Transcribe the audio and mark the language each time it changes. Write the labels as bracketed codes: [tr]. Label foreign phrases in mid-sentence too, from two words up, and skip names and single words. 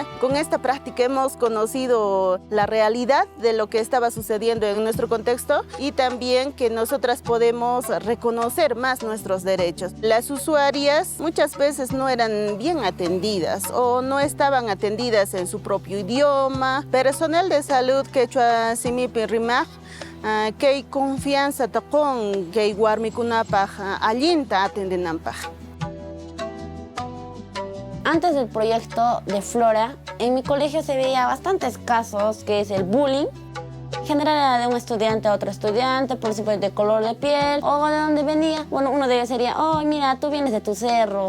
[es] Con esta práctica hemos conocido la realidad de lo que estaba sucediendo en nuestro contexto y también que nosotras podemos reconocer más nuestros derechos. Las usuarias muchas veces no eran bien atendidas o no estaban atendidas en su propio idioma. Personal de salud [qu] quechua simipi rimaq kay confianza taqon kay warmikunapaq allinta atendenanpaq. [es] Antes del proyecto de Flora, en mi colegio se veía bastantes casos, que es el bullying. General era de un estudiante a otro estudiante, por ejemplo, de color de piel o de dónde venía. Bueno, uno de ellos sería, oh, mira, tú vienes de tu cerro.